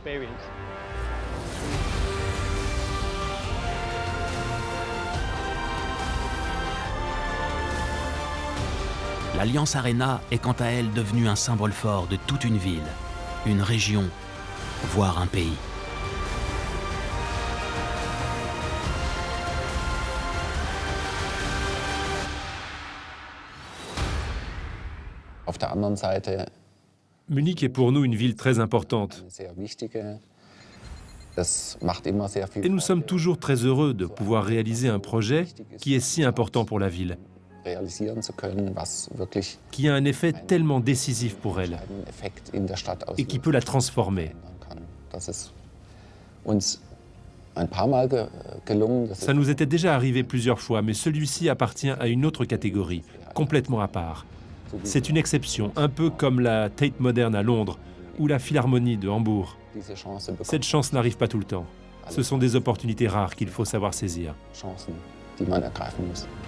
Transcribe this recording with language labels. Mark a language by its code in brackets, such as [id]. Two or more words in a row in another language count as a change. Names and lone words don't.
[fr] L'Allianz Arena est quant à elle devenue un symbole fort de toute une ville, une région, voire un pays. [de] Auf der anderen Seite [fr] Munich est pour nous une ville très importante. [de] sehr wichtige. Das macht immer sehr viel [fr] Et nous sommes toujours très heureux de pouvoir réaliser un projet qui est si important pour la ville, [de] realisieren zu können, was wirklich [fr] qui a un effet tellement décisif pour elle [de] einen Effekt in der Stadt [fr] et qui peut la transformer. [de] kann. Das ist uns ein paar Mal gelungen. Das [fr] Ça nous était déjà arrivé plusieurs fois, mais celui-ci appartient à une autre catégorie, complètement à part. C'est une exception, un peu comme la Tate Modern à Londres ou la Philharmonie de Hambourg. [de] diese Chance bekommen, [fr] Cette chance n'arrive pas tout le temps. Ce sont des opportunités rares qu'il faut savoir saisir. [de] Chancen, die man ergreifen muss.